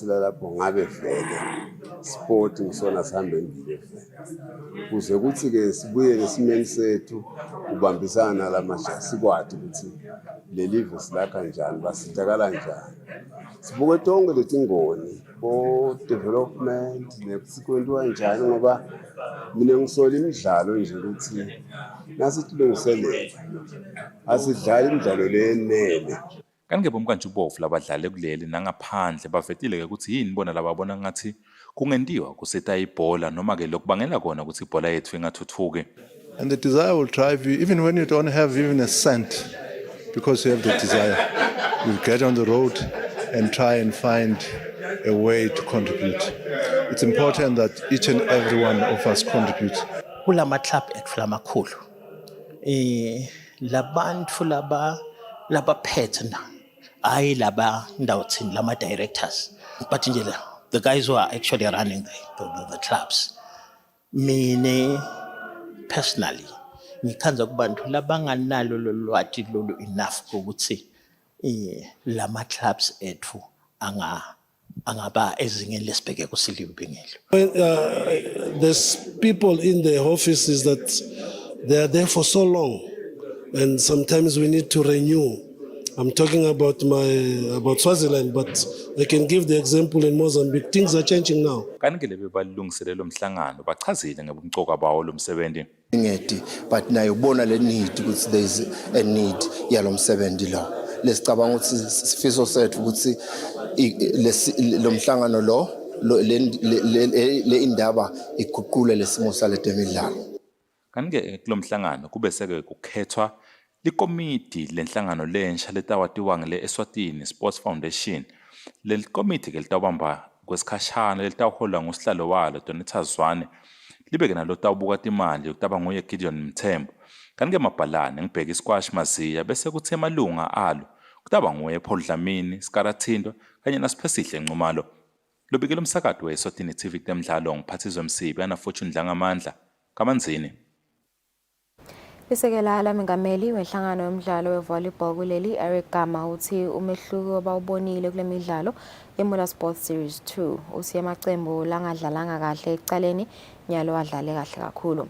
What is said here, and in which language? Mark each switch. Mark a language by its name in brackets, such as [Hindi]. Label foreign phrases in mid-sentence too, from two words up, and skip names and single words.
[Swati] lapho ngabe vele sport ngisona sihambe ngile kuze kuthi ke sibuye nesimeni sethu ubambisana nalamasha sikwati ukuthi lelive silakha njani basizakala njani sibuke tonke letingoni [English] for development [Swati] nesikwenziwa njani ngoba mina ngisola imidlalo nje ukuthi nasitilungiselela asidlala imidlalo leyenele. Kanti ke bomkantshubovu labadlale kuleli nangaphandle bavetile ke ukuthi yini bona lababona ngathi kungentiwa kuseta ibhola noma ke lokubangela kona ukuthi ibhola yethu ingathuthuki. [English] And the desire will drive you even when you don't have even a cent, because you have the desire. You get on the road and try and find a way to contribute. It's important that each and every one of us contributes. [Swati] Kulama club ethu lamakhulu labantu laba phethe na ayi laba ndawuthini lama directors but nje [English] the guys who are actually running the clubs. Mine personally [Swati] ngikhanza kubantu labanganalo lolwati lolu enough ukuthi lama clubs ethu angaba ezingeni lesibheke kusilimbingelo. [English] There's people in the offices that they are there for so long and sometimes we need to renew. I'm talking about Swaziland, but I can give the example in Mozambique. Things are changing now. [Swati] Kanti ke lebe balungiselelo mhlangano bachazile ngobumcoka bawo lo msebenzi. Ngedi, but nayo bona le need ukuthi [English] there is a need [Swati] yalo msebenzi lo. Lesicabanga ukuthi sifiso sethu ukuthi lo mhlangano le indaba iguqule lesimo saletemidlalo. Kanti ke kulo mhlangano kube seke kukhethwa likomiti lenhlangano lensha letawatiwa ngele Eswatini Sports Foundation. Leli komiti ke litawubamba kwesikhashana litawuholwa ngusihlalo walo Donita Zwane. Libe ke nalo tawubuka timali kutaba nguye Gideon Mthembu. Kanti ke mabhalane ngibheka iSquash Maziya bese kuthi emalunga alo kutaba nguye Paul Dlamini, Skarathindo kanye naSiphesihle Nxumalo. Lobikela umsakazo weSwatini TV temidlalo ngiphathizwe Msibi ana Fortune Dlangamandla kaManzini. Isekela lamengameli wenhlangano yomdlalo wevolleyball kuleli Eric Gama uthi umehluko abawubonile kule midlalo eMula Sports Series 2 usiye amacembu langadlalanga kahle ecaleni nyalo wadlale kahle kakhulu.